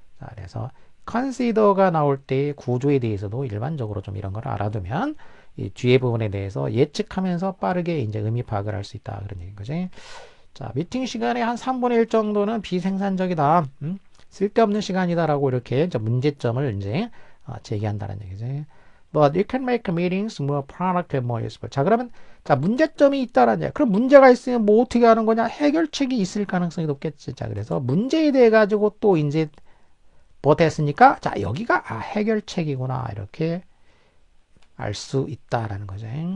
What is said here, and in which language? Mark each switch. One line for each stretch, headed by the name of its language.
Korean: 자, 그래서 consider가 나올 때 구조에 대해서도 일반적으로 좀 이런 걸 알아두면 이 뒤에 부분에 대해서 예측하면서 빠르게 이제 의미 파악을 할 수 있다 그런 얘기인 거지. 자, 미팅 시간에 한 3분의 1 정도는 비생산적이다. 쓸데없는 시간이다라고 이렇게 이제 문제점을 이제 제기한다는 얘기지.
English: But you can make meetings more productive, more useful.
Korean: 자, 그러면 자 문제점이 있다라는 얘기. 그럼 문제가 있으면 뭐 어떻게 하는 거냐? 해결책이 있을 가능성이 높겠지. 자, 그래서 문제에 대해 가지고 또 이제 뭐 됐으니까 자 여기가 해결책이구나 이렇게 알 수 있다라는 거죠.